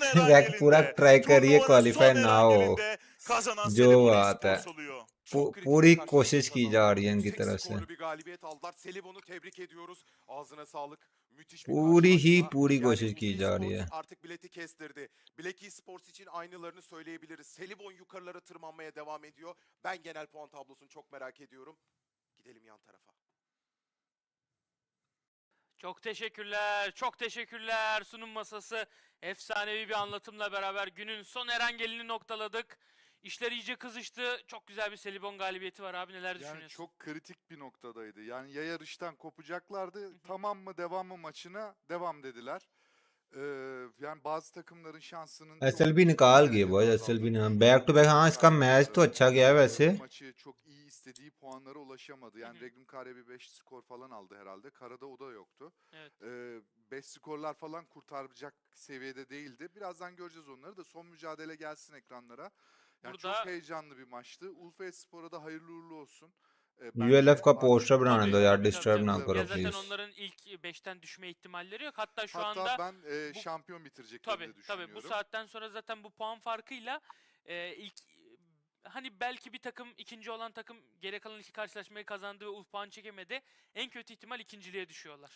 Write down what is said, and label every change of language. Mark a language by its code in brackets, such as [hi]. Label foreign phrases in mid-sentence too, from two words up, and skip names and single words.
[hi] रैक पूरा [tr] erangelinde, [hi] ट्राई करिए [tr] turnuvanın [hi] क्वालिफाई [tr] son [hi] ना हो. [tr] erangelinde kazanan [hi] जो [tr] Selibon [hi] बात है. [tr] Esports oluyor. Çok kritik [hi] पूरी [tr] bir karşılaşma [hi] कोशिश की जा [tr] kazandılar. [hi] रही है इनकी [tr] Yüksek तरफ से. skorlu bir galibiyet aldılar. Selibon'u tebrik ediyoruz. Ağzına sağlık. Müthiş bir [hi] पूरी ही [tr] karşılaşma. [hi] पूरी [tr] Yani [hi] कोशिश [tr] Uf [hi] की जा रही [tr] Esports [hi] है. [tr] artık bileti kestirdi. Black Esports için aynılarını söyleyebiliriz. Selibon yukarılara tırmanmaya devam ediyor. Ben genel puan tablosunu çok merak ediyorum. Gidelim yan tarafa. Çok teşekkürler, çok teşekkürler. Sunum masası efsanevi bir anlatımla beraber günün son erangelini noktaladık. İşler iyice kızıştı. Çok güzel bir Selibon galibiyeti var abi, neler Yani düşünüyorsun? çok kritik bir noktadaydı. Yani ya yarıştan kopacaklardı, tamam mı devam mı maçına devam dediler. Yani bazı takımların şansının çok [hi] SLB निकाल गई [tr] derecede [hi] बॉय. [tr] azaldığını [hi] SLB ने [tr] düşünüyorum. [en] back to back. [hi] हाँ इसका मैच तो अच्छा गया है वैसे. [tr] Maçı çok iyi istediği puanlara ulaşamadı. Yani Regnum Kare bir 5 skor falan aldı herhalde. Karada o da yoktu. Evet. 5 skorlar falan kurtaracak seviyede değildi. Birazdan göreceğiz onları da. Son mücadele gelsin ekranlara. Yani Burada- çok heyecanlı bir maçtı. Ulf Espor'a da hayırlı uğurlu olsun. [hi] ULF का पोस्टर बनाने दो यार. [tr] Tabii, [hi] डिस्टर्ब ना [tr] tabii. [hi] करो [tr] Ya zaten [hi] प्लीज. [tr] onların ilk 5'ten düşme ihtimalleri yok. Hatta şu Hatta anda ben bu- şampiyon bitireceklerini de tabii bu düşünüyorum. saatten sonra zaten bu puan farkıyla ilk hani belki bir takım, ikinci olan takım geri kalan iki karşılaşmayı kazandı ve puan çekemedi. En kötü ihtimal ikinciliğe düşüyorlar.